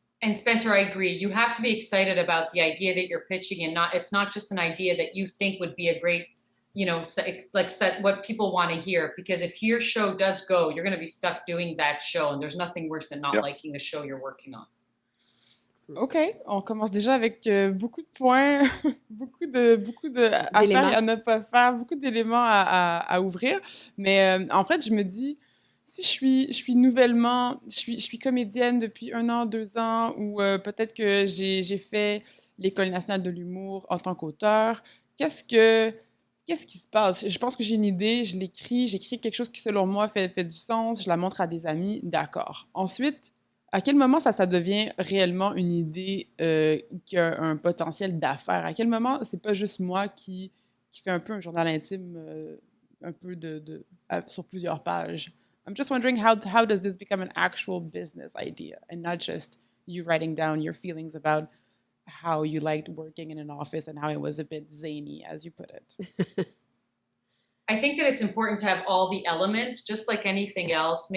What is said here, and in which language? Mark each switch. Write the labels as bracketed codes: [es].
[en] And Spencer, I agree. You have to be excited about the idea that you're pitching, and it's not just an idea that you think would be a great, you know, like what people want to hear. Because if your show does go, you're going to be stuck doing that show, and there's nothing worse than not liking the show you're working on. [fr] OK, on commence déjà avec beaucoup de points, beaucoup de affaires à ne pas faire, beaucoup d'éléments à ouvrir. Mais en fait, je me dis, si je suis nouvellement, je suis comédienne depuis 1 an, 2 ans, ou peut-être que j'ai fait l'École nationale de l'humour en tant qu'auteur, qu'est-ce qui se passe? Je pense que j'ai une idée, j'écris quelque chose qui, selon moi, fait du sens, je la montre à des amis, d'accord. Ensuite, à quel moment ça devient réellement une idée qui a un potentiel d'affaires? À quel moment c'est pas juste moi qui fait un peu un journal intime un peu sur plusieurs pages? [en] I'm just wondering how does this become an actual business idea and not just you writing down your feelings about how you liked working in an office and how it was a bit zany, as you put it. I think that it's important to have all the elements, just like anything else.